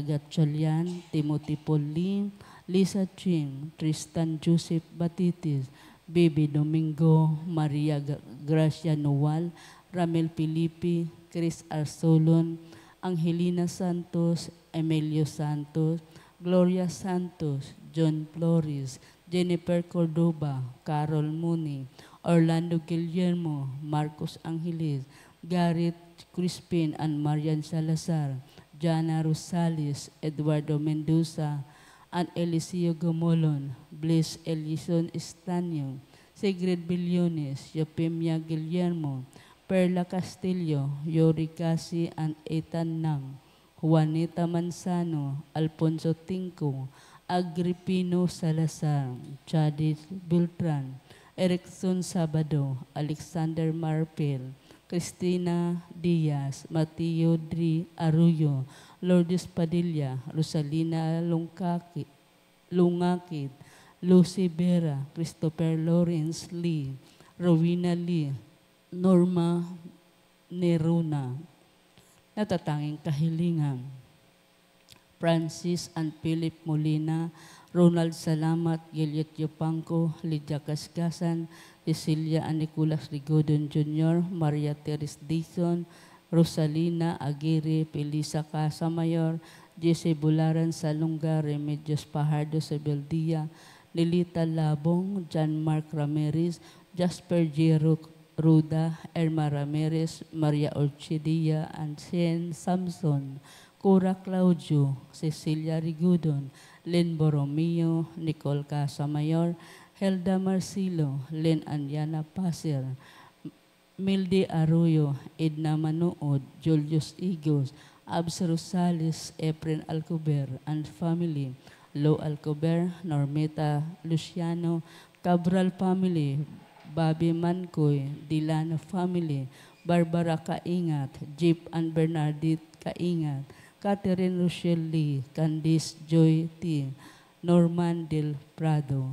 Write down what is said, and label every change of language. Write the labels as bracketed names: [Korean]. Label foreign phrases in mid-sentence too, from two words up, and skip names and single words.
[Filipino] Gatchalian, Timothy Pauline, Lisa Ching, Tristan Joseph Batitis, Baby Domingo, Maria Gracia Noal, Ramel Filipi, Chris Arsolon, Angelina Santos, Emilio Santos, Gloria Santos, John Flores, Jennifer Cordoba, Carol Mooney, Orlando Guillermo, Marcos Angeles, Garrett Crispin and Marian Salazar, Jana Rosales, Eduardo Mendoza, and Eliseo Gomolon, Bliss Elison Estanio, Sigrid Billones, Eupemia Guillermo, Perla Castillo, Yori Casi and Ethan Nang, Juanita Manzano, Alfonso Tinco, Agripino Salazar, Chadis Beltran, Erickson Sabado, Alexander Marpel, Cristina Diaz, Mateo Dri Arroyo, Lourdes Padilla, Rosalina Lungakit, Lucy Vera, Christopher Lawrence Lee, Rowena Lee, Norma Neruna. Natatanging kahilingan. Francis and Philip Molina, Ronald Salamat, Gilliet Yopangco, Lydia Cascasan, Cecilia and Nicolas Rigodon Jr., Maria Teres Dizon, Rosalina Aguirre, Felisa Casamayor, Jesse Bularan Salunga, Remedios Pajardo Sebeldia, Lilita Labong, John Mark Ramirez, Jasper J. Ruda, Erma Ramirez, Maria Orchidia, and Shane Samson, Cora Claudio, Cecilia Rigudon, Len Borromeo, Nicole Casamayor, Helda Marcilo, Len Anyana Pasir, Milde Arroyo, Edna Manood, Julius Igos, Abs Rosales, Efren Alcober and family, Lo Alcober, Normeta Luciano, Cabral family, Bobby Mancoy, Dilano family, Barbara Kaingat, Jeep and Bernardit Kaingat, Catherine Rochelle Lee, Candice Joy T, Norman Del Prado.